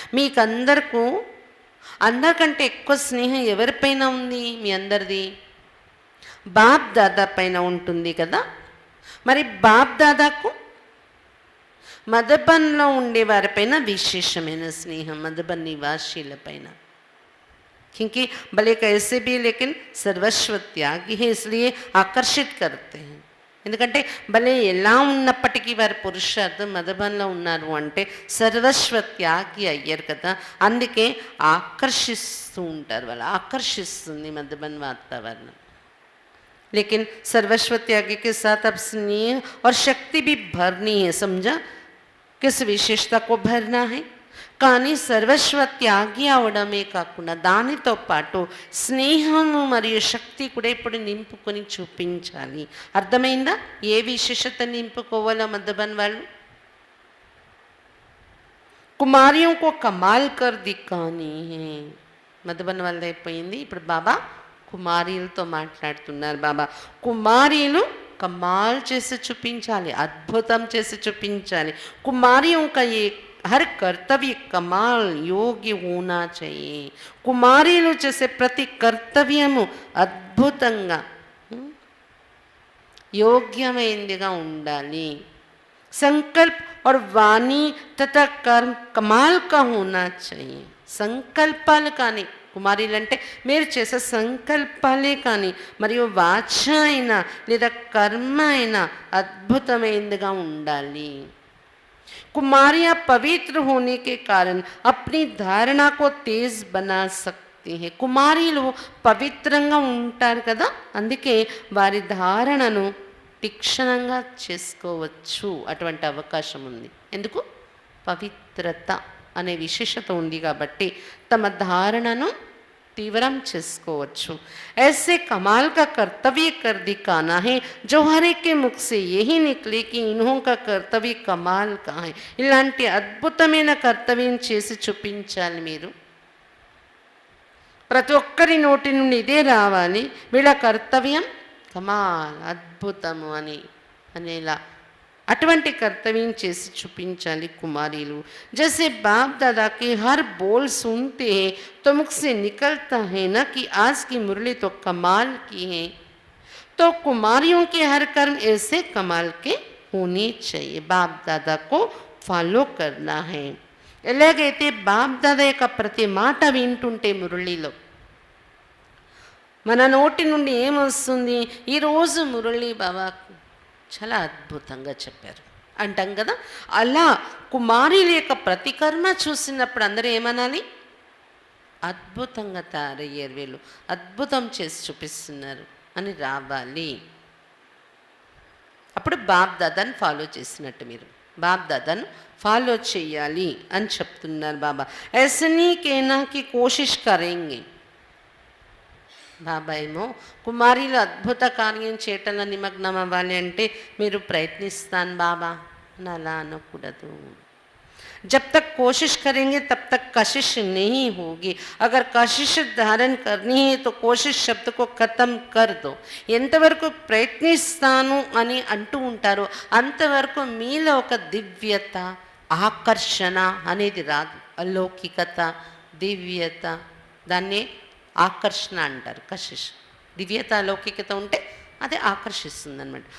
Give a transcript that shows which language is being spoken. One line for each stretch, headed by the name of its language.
Telugu: మీకు అందరికీ అందరికంటే ఎక్కువ స్నేహం ఎవరిపైన ఉంది? మీ అందరిది బాప్ దాదా పైన ఉంటుంది కదా. మరి బాప్ దాదాకు మధుబన్లో ఉండే వారిపైన విశేషమైన స్నేహం, మధుబన్ నివాసీలపైన.
Hindi: क्योंकि भले कैसे भी लेकिन सर्वस्व त्यागी है, इसलिए आकर्षित करते हैं.
Telugu: ఎందుకంటే భలే ఎలా ఉన్నప్పటికీ వారి పురుషార్థం మధుబన్లో ఉన్నారు అంటే సర్వస్వ త్యాగి అయ్యారు కదా, అందుకే ఆకర్షిస్తూ ఉంటారు, వాళ్ళు ఆకర్షిస్తుంది మధుబన్ వాతావరణం.
Hindi: लेकिन सर्वस्व त्यागी के साथ अब स्नेह और शक्ति भी भरनी है. समझा? किस विशेषता को भरना है?
Telugu: కానీ సర్వస్వ త్యాగి అవడమే కాకుండా దానితో పాటు స్నేహము మరియు శక్తి కూడా ఇప్పుడు నింపుకొని చూపించాలి. అర్థమైందా? ఏ విశేషత నింపుకోవాలో మధుబన్ వాళ్ళు?
Hindi: కుమారియోं को कमाल कर दिखानी है.
Telugu: మధుబన్ వాళ్ళది అయిపోయింది. ఇప్పుడు బాబా కుమారీలతో మాట్లాడుతున్నారు. బాబా కుమారీలు కమాల్ చేసి చూపించాలి, అద్భుతం చేసి చూపించాలి.
Hindi: కుమారిयों का ये हर कर्तव्य कमाल योग्य होना चाहिए.
Telugu: కుమారీలు చేసే ప్రతి కర్తవ్యము అద్భుతంగా యోగ్యమైనదిగా ఉండాలి.
Hindi: संकल्प और वाणी तथा कर्म कमाल का होना चाहिए.
Telugu: సంకల్పాలు కానీ కుమారీలంటే మీరు చేసే సంకల్పాలే కానీ మరియు వాచ అయినా లేదా కర్మ అయినా అద్భుతమైనదిగా ఉండాలి.
Hindi: कुमारियाँ पवित्र होने के कारण अपनी धारणा को तेज बना सकती हैं.
Telugu: కుమారీలు పవిత్రంగా ఉంటారు కదా, అందుకే వారి ధారణను తీక్షణంగా చేసుకోవచ్చు. అటువంటి అవకాశం ఉంది. ఎందుకు? పవిత్రత అనే విశేషత ఉంది కాబట్టి తమ ధారణను तीव्रम చేసుకోవచ్చు.
Hindi: ऐसे कमाल का कर्तव्य कर दिखाना है जो हर एक के मुख से यही निकले कि इन्हों का कर्तव्य कमाल का है.
Telugu: ఇలాంటి అద్భుతమైన కర్తవ్యం చేసి చూపించాలి మీరు. ప్రతి ఒక్కరి నోటి నుండి ఇదే రావాలి, వీళ్ళ కర్తవ్యం కమాల్ అద్భుతము అని అనేలా అటువంటి కర్తవ్యం చేసి చూపించాలి కుమారీలు.
Hindi: जैसे बाप दादा के हर बोल सुनते हैं तो मुख से निकलता है ना कि आज की मुरली तो कमाल की है, तो कुमारियों के हर कर्म ऐसे कमाल के होने चाहिए. बाप दादा को फॉलो करना है.
Telugu: ఎలాగైతే బాప్ దాదా యొక్క ప్రతి మాట వింటుంటే మురళిలో మన నోటి నుండి ఏమొస్తుంది? ఈరోజు మురళి బాబా చాలా అద్భుతంగా చెప్పారు అంటాం కదా. అలా కుమారుల యొక్క ప్రతి కర్మ చూసినప్పుడు అందరూ ఏమనాలి? అద్భుతంగా తయారయ్యారు, వీళ్ళు అద్భుతం చేసి చూపిస్తున్నారు అని రావాలి. అప్పుడు బాప్ దాదాను ఫాలో చేసినట్టు, మీరు బాప్ దాదాను ఫాలో చేయాలి అని చెప్తున్నారు బాబా.
Hindi: ऐसनी कहना कि कोशिश करेंगे.
Telugu: బాబా ఏమో కుమారీలు అద్భుత కార్యం చేయటంలో నిమగ్నం అవ్వాలి అంటే మీరు ప్రయత్నిస్తాను బాబా అని అలా అనకూడదు.
Hindi: जब तक कोशिश करेंगे तब तक कशिश नहीं होगी. अगर कशिश धारण करनी है तो कोशिश शब्द को खत्म कर दो.
Telugu: ఎంతవరకు ప్రయత్నిస్తాను అని అంటూ ఉంటారో అంతవరకు మీలో ఒక దివ్యత, ఆకర్షణ అనేది రాదు. అలౌకికత, దివ్యత, దాన్ని ఆకర్షణ అంటారు. కశిష్ దివ్యత, లౌకికత ఉంటే అదే ఆకర్షిస్తుంది అనమాట.